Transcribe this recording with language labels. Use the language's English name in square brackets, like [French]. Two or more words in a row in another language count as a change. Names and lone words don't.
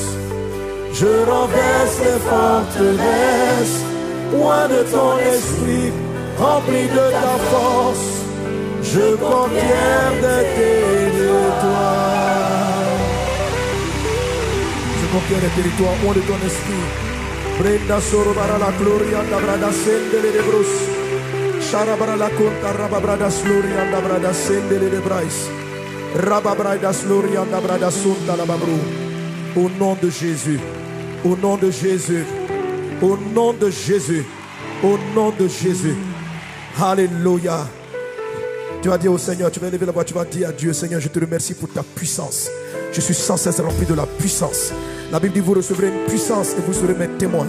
[French] Je renverse les forteresses. Loin de ton esprit, rempli de ta force. Je conquiers des territoires. Je conquiers des territoires. Loin de ton esprit. Brenda sorobara la gloria da brada sendele de brus. Sharabara la conta rababrada gloria da brada sendele de brais. Rababrada gloria da brada sunta la babru. Au nom de Jésus. Au nom de Jésus. Au nom de Jésus. Au nom de Jésus. Alléluia. Tu vas dire au Seigneur, tu vas lever la voix, tu vas dire à Dieu, Seigneur, je te remercie pour ta puissance. Je suis sans cesse rempli de la puissance. La Bible dit, vous recevrez une puissance et vous serez mes témoins.